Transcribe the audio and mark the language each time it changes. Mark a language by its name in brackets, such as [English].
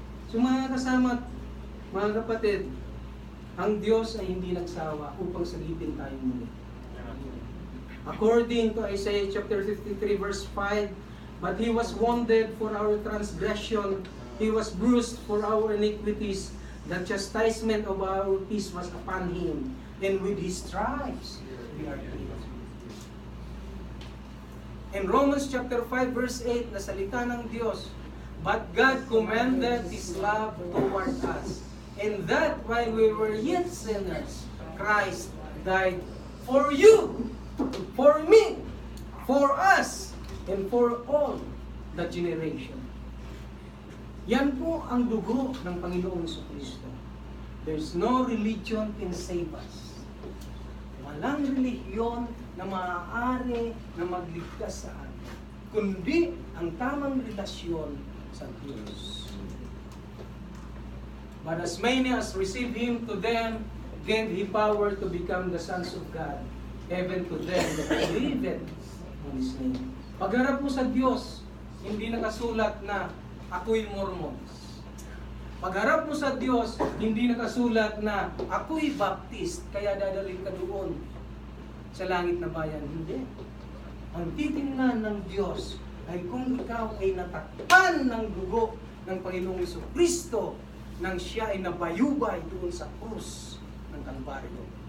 [Filipino] So mga kasama, mga kapatid, ang Diyos ay hindi nagsawa upang sagipin tayo muli. [English] According to Isaiah chapter 53 verse 5, but He was wounded for our transgression, He was bruised for our iniquities, the chastisement of our peace was upon Him, and with His stripes we are healed. In Romans chapter 5 verse 8, [Filipino] na salita ng Diyos, [English] but God commended His love toward us, in that while we were yet sinners, Christ died for you, for me, for us, and for all the generation. [Filipino] Yan po ang dugo ng Panginoong Jesucristo. [English] There's no religion can save us. [Filipino] Walang relihiyon na maaari na magligtas sa atin, kundi ang tamang relasyon sa Diyos. [English] But as many as receive Him, to them gave He power to become the sons of God, even to them that believe on His name. [Filipino] Pagharap mo sa Diyos, hindi nakasulat na ako'y Mormons. Pagharap mo sa Diyos, hindi nakasulat na ako'y Baptist, kaya dadalhin ka doon sa langit na bayan. Hindi. Ang titingnan ng Diyos ay kung ikaw ay natakpan ng dugo ng Panginoong Jesucristo nang Siya ay nabayubay doon sa krus ng Kalbaryo.